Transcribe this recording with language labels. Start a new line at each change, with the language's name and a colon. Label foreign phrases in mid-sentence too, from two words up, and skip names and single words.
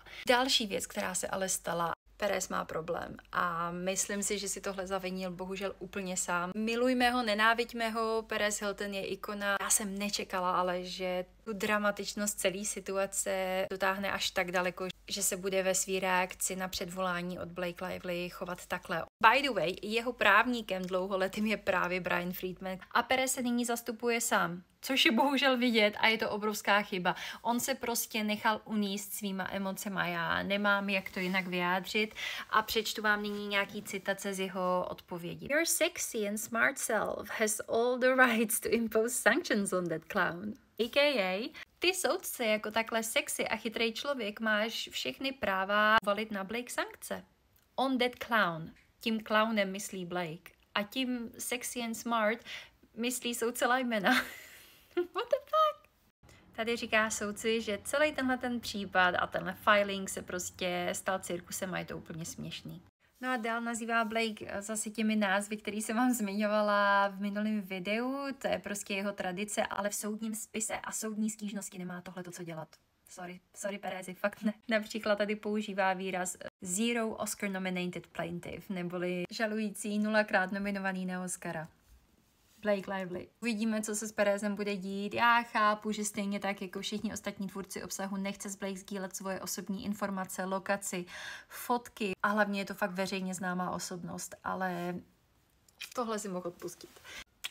Czech: Další věc, která se ale stala, Perez má problém a myslím si, že si tohle zavinil bohužel úplně sám. Milujme ho, nenáviďme ho, Perez Hilton je ikona. Já jsem nečekala, ale že tu dramatičnost celé situace dotáhne až tak daleko, že se bude ve své reakci na předvolání od Blake Lively chovat takhle.
English: By the way,
Czech: jeho právníkem dlouholetým je právě Brian Friedman a Perez se nyní zastupuje sám, což je bohužel vidět a je to obrovská chyba. On se prostě nechal uníst svýma emocema, já nemám jak to jinak vyjádřit a přečtu vám nyní nějaký citace z jeho odpovědi.
English: Your sexy and smart self has all the rights to impose sanctions on that clown. A.k.a.
Czech: ty soudce jako takhle sexy a chytrý člověk máš všechny práva valit na Blake sankce.
English: On that clown.
Czech: Tím clownem myslí Blake. A tím
English: sexy and smart
Czech: myslí soudce Lymana.
English: What the fuck?
Czech: Tady říká soudci, že celý ten případ a tenhle filing se prostě stal cirkusem a je to úplně směšný. No a dál nazývá Blake zase těmi názvy, který jsem vám zmiňovala v minulém videu, to je prostě jeho tradice, ale v soudním spise a soudní stížnosti nemá tohleto co dělat. Sorry Perezi, fakt ne. Například tady používá výraz
English: zero Oscar nominated plaintiff,
Czech: neboli žalující 0krát nominovaný na Oscara. Blake Lively. Uvidíme, co se s Perezem bude dít. Já chápu, že stejně tak jako všichni ostatní tvůrci obsahu nechce s Blake sdílet svoje osobní informace, lokaci, fotky a hlavně je to fakt veřejně známá osobnost, ale tohle si mohl odpustit.